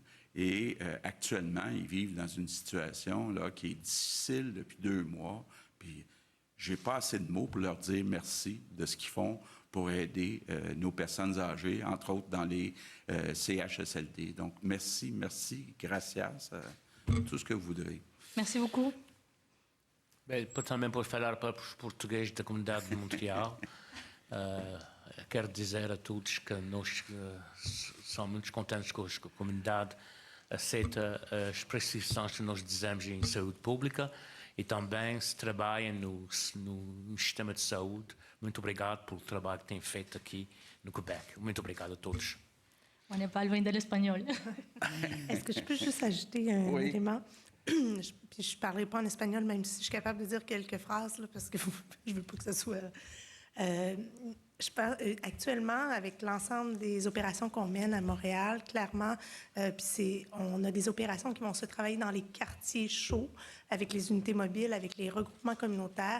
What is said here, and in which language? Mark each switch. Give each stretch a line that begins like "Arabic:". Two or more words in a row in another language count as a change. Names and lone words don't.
French: Et actuellement, ils vivent dans une situation là, qui est difficile depuis 2 mois. Puis, je n'ai pas assez de mots pour leur dire merci de ce qu'ils font pour aider nos personnes âgées, entre autres dans les CHSLD. Donc, merci, gracias, tout ce que vous voudrez. Merci beaucoup.
Portuguese: Bem, também por falar para os portugueses da comunidade de Montreal, quero dizer a todos que nós somos muito contentes que a comunidade aceita as prescrições que nós dizemos em saúde pública e também se trabalha no sistema de saúde. Muito obrigado pelo trabalho que tem feito aqui no Québec. Muito obrigado a todos.
French: On n'est pas loin de l'espagnol. Est-ce que je peux juste ajouter un élément? Puis je ne parlerai pas en espagnol, même si je suis capable de dire quelques phrases, là, parce que je ne veux pas que ce soit... je parle, actuellement, avec l'ensemble des opérations qu'on mène à Montréal, clairement, on a des opérations qui vont se travailler dans les quartiers chauds, avec les unités mobiles, avec les regroupements communautaires.